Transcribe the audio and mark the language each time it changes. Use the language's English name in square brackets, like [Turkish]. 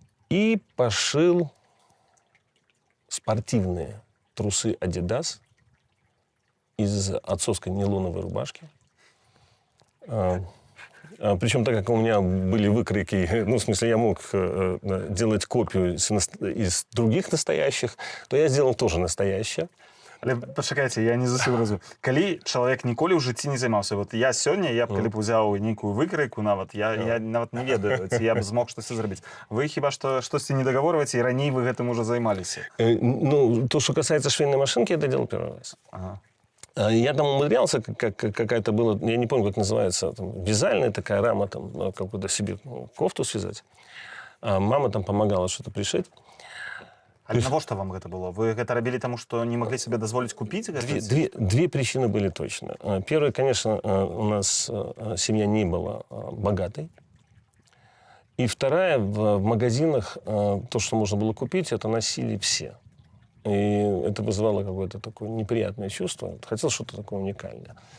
[Russian] И пошил спортивные трусы «Адидас» из отцовской нейлоновой рубашки. Причем, так как у меня были выкройки, ну, в смысле, я мог делать копию из других настоящих, то я сделал тоже настоящее. [Belarusian] Але пачакайце, я не зусім розумію. Калі чалавек ніколі ў жыцці не займаўся, вот я сёння, я б калі б узяў нейкую выкройку нават, я нават не ведаю, ці я б змог штосьці зрабіць. Вы хіба што штосьці не дагаворваеце, і раней вы гэтым уже займаліся? [Russian] Ну, то, что касается швейной машинки, я это делал первый раз. Ага. Я там умудрялся, какая-то была, я не помню, как называется, там, вязальная такая рама, там, какую-то себе кофту связать. А мама там помогала что-то пришить. [Belarusian] Але навошта вам гэта было? Вы гэта рабілі таму, што не маглі сабе дазволіць купіць? [Russian] Две причины были точно. Первая, конечно, у нас семья не была богатой. И вторая, в магазинах то, что можно было купить, это носили все. И это вызывало какое-то такое неприятное чувство. Хотел что-то такое уникальное.